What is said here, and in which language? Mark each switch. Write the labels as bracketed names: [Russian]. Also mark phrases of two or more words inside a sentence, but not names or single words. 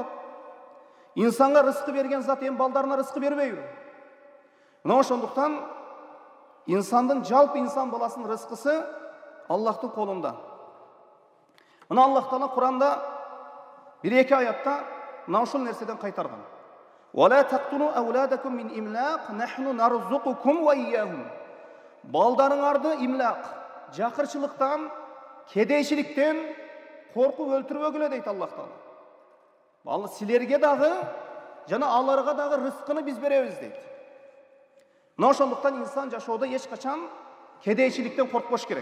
[Kyrgyz] İnsanға рызкы берген зат эми балдарына рызкы бербейби? Мына ошондуктан инсандын, жалпы инсан баласынын рызкысы Аллахтын колунда. Мына Аллах Таала Куранда bir-эки аятта мына ушул нерседен кайтарган. [Arabic] وَلَا تَقْتُلُوا أَوْلَادَكُمْ مِنْ إِمْلَاقٍ نَحْنُ نَرْزُقُكُمْ وَإِيَّاهُمْ. [Kyrgyz] Балдарыңарды имлақ, жакырчылыктан, кедейчиликтен коркуп өлтүрбөгүлө дейт Аллах Таала. Ал силерге дагы жана аларга дагы рызкыны биз беребиз дейт. Мына ошондуктан инсан жашоодо эч качан кедейчиликтен коркпош керек.